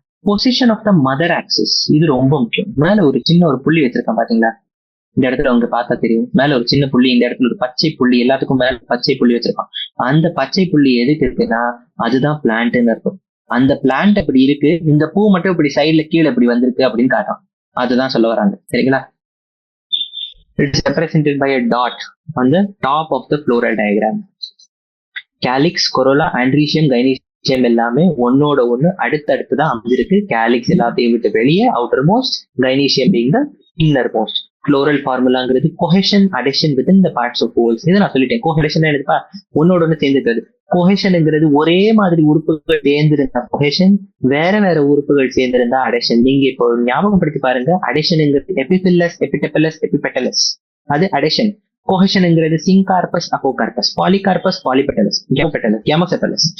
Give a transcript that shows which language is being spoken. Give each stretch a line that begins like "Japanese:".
Tamil: Position of the mother axis, இது ரொம்ப முக்கியம். மேல ஒரு சின்ன ஒரு புள்ளி வச்சிருக்கேன் பாத்தீங்களா? இந்த இடத்துல அவங்க பார்த்தா தெரியும். மேல ஒரு சின்ன புள்ளி, இந்த இடத்துல ஒரு பச்சை புள்ளி, எல்லாத்துக்கும் மேல பச்சை புள்ளி வச்சிருக்கான். அந்த பச்சை புள்ளி எதுக்கு இருக்குன்னா அதுதான் பிளான்ட்னு இருக்கும். அந்த பிளான்ட் அப்படி இருக்கு, இந்த பூ மட்டும் இப்படி சைட்ல கீழே இப்படி வந்திருக்கு அப்படின்னு காட்டும். அதுதான் சொல்ல வராங்க. சரிங்களா?
English: It is represented by a dot on the top of the floral diagram.
Tamil: Calyx, corolla, andrecium, gynoecium எல்லாமே ஒன்னோட ஒண்ணு அடுத்தடுத்துதான் அமைஞ்சிருக்கு. கேலிக்ஸ் எல்லாத்தையும் விட்டு வெளியே, outer most,
English: gynoecium being the inner most.
Tamil: Floral ஃபார்முலாங்கிறது
English: cohesion, adhesion within the parts of wholes.
Tamil: இதை நான் சொல்லிட்டேன். கோஹெஷன் எடுப்பா ஒன்னோட ஒண்ணு சேர்ந்துருக்காது. கோஹெஷன்ங்கிறது ஒரே மாதிரி உறுப்புகள் சேர்ந்திருந்தா கோஹெஷன், வேற வேற உறுப்புகள் சேர்ந்திருந்தா அடெஷன். நீங்க இப்போ ஞாபகப்படுத்தி பாருங்க. அடெஷன்ங்கிறது எபிபில்லஸ், எபிடெபலஸ், எபிபெட்டலஸ், அது அடெஷன். கொஹெஷன்ங்கிறது சிங்கார்பஸ், அப்போகார்பஸ், பாலிகார்பஸ், பாலிபெட்டலஸ், கேமோசெபலஸ்.